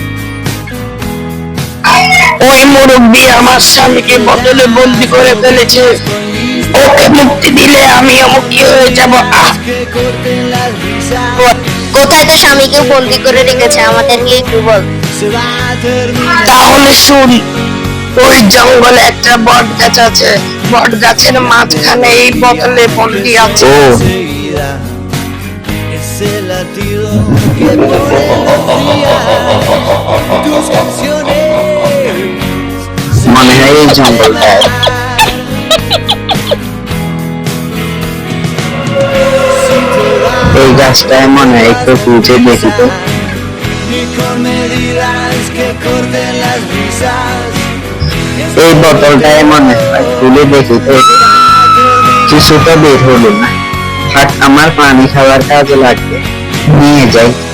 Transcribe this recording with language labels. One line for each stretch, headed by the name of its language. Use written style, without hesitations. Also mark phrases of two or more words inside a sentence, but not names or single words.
Bangla: ওই মুরব্বী আমার স্বামীকে বোতলে বন্দি করে ফেলেছে, ওকে মুক্তি দিলে আমিও মুক্তি হয়ে যাব। কোথায় তো স্বামীকে বন্দি করে রেখেছে আমাদেরকে একটু বল। তাহলে শুন, ওই জঙ্গলে একটা বট গাছ আছে, বট গাছের মাঝখানে এই বোতলে বন্দি আছে। ও
Spanish: Ese latido que pone alegría tus canciones.
Bangla: মনে হয় এই জঙ্গলটা। এই গাছটায় মনে হয় একটু খুঁজে দেখি তো।
Spanish: Ni con medidas que corten las risas.
Bangla: এই বোতলটায় মনে হয় খুলে দেখি তো, কিছু তো বের হলো না। থাক, আমার পানি খাওয়ার কাজে লাগবে, নিয়ে যাই।